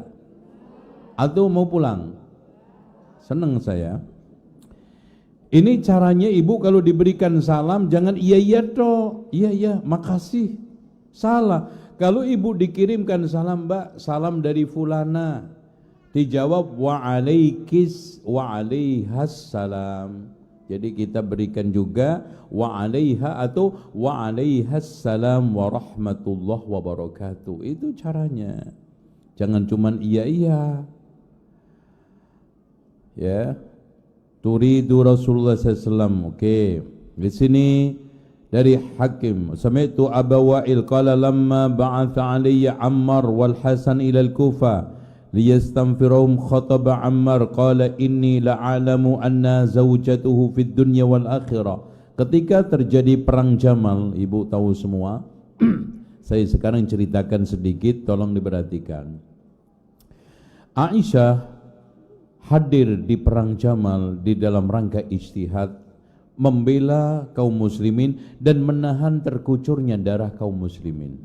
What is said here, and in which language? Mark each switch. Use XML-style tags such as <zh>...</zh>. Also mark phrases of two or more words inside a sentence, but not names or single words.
<id>Atau mau pulang? Seneng saya. Ini caranya Ibu kalau diberikan salam, jangan iya toh, iya makasih. Salah. Kalau Ibu dikirimkan salam, Mbak, salam dari fulana, dijawab</id> <ar>وعليك وعليها السلام.</ar> <id>Jadi kita berikan juga</id> <ar>وعليها</ar> <id>atau</id> <ar>وعليها السلام ورحمة الله وبركاته.</ar> <id>Itu caranya. Jangan cuman iya. Ya.</id> <ar>تريد رسول الله SAW. Oke.</ar> <id>Di sini dari Hakim.</id> <ar>سمعت أبا وائل قال لما بعث علي عمار والحسن إلى الكوفة ليستنفرهم خطب عمار قال إني لأعلم أن زوجته في الدنيا والآخرة.</ar> <id>Ketika terjadi perang Jamal, Ibu tahu semua. Saya sekarang ceritakan sedikit, tolong diperhatikan. Aisyah hadir di perang Jamal di dalam rangka ijtihad, membela kaum muslimin dan menahan terkucurnya darah kaum muslimin.</id>